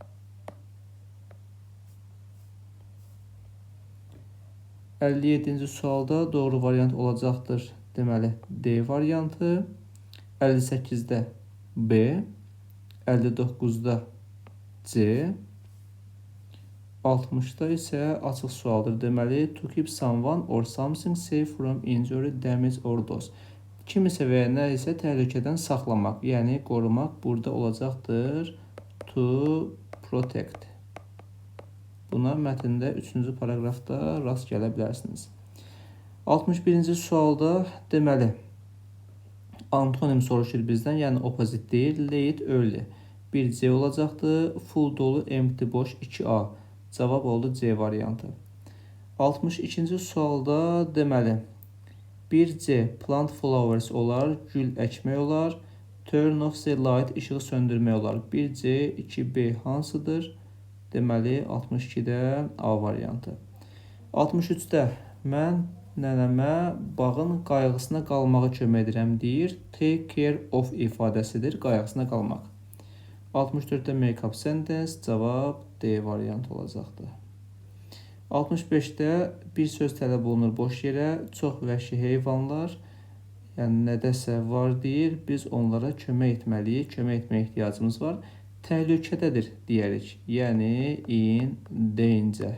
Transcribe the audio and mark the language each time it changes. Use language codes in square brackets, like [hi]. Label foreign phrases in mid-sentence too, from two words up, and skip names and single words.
[az] %57-ci sualda doğru variant olacaqdır, deməli D variantı, 58-də B, 59-da C, 60-da isə açıq sualdır. Deməli, [en] to keep someone or something safe from injury, damage or loss. [az] Kimisə və ya nə isə təhlükədən saxlamaq, yəni qorumaq burada olacaqdır [en] to protect. [az] Buna mətndə 3-cü paraqrafda rast gələ bilərsiniz. 61-ci sualda deməli, antonim soruşur bizdən, yəni opposite deyil, [en] late, early. [az] 1C olacaqdır, full dolu, empty, boş, 2A. Cavab oldu C variantı. 62-ci sualda deməli, 1C [en] plant flowers [az] olar, gül əkmək olar, [en] turn off the light, [az] işığı söndürmək olar. 1C, 2B hansıdır? Deməli, 62-də A variantı. 63-də mən nənəmə bağın qayğısına qalmağa kömək edirəm deyir. [en] Take care of [az] ifadəsidir, qayğısına qalmaq. 64-də [en] make up sentence, [az] cavab D variantı olacaqdır. 65-də bir söz tələb olunur boş yerə, çox vəhşi heyvanlar, yəni nədəsə var deyir, biz onlara kömək etməliyik, kömək etməyə ehtiyacımız var. Təhlükədədir deyərik, yəni [en] in danger.